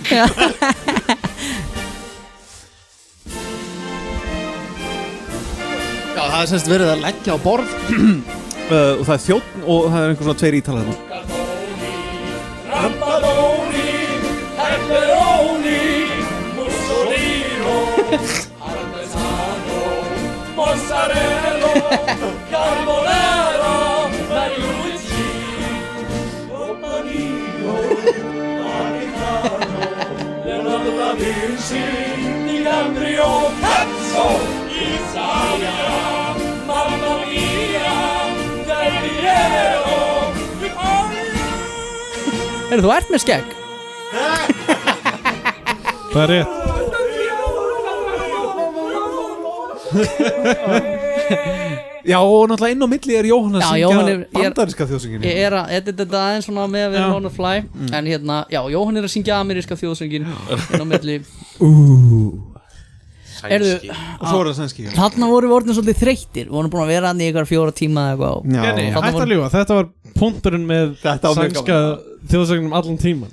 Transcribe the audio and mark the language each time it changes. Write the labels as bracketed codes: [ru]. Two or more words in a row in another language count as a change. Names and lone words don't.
[is] Já, það er semst verið að leggja á borð og það er þjónn og það er einhver svona 2 ítalar þarna. [it] Rambaloni, pepperoni, mussolino, parmesano, mozzarella, carbonara, mariucci, panino, americano, Leonardo da Vinci, DiCaprio, cazzo, Italia, mamma mia, Del Piero, [is] Þú ert með skegg. Það er rétt. Já, og náttúrulega inn á milli er Jóhann að syngja bandaríska þjóðsöngin. Ég er að edita þetta aðeins svona með að vera [en] on the fly. [is] En hérna, já, Jóhann er að syngja ameríska þjóðsöngin inn á milli. Sænski. Og svo er það sænski. Þarna vorum við orðin svolítið þreyttir. Við vorum búin að vera hann í ykkur 4 tíma eða eitthvað. Nei, hætt að ljúga. Þetta var punkturinn með sænska þjóðsögnum allan tíman.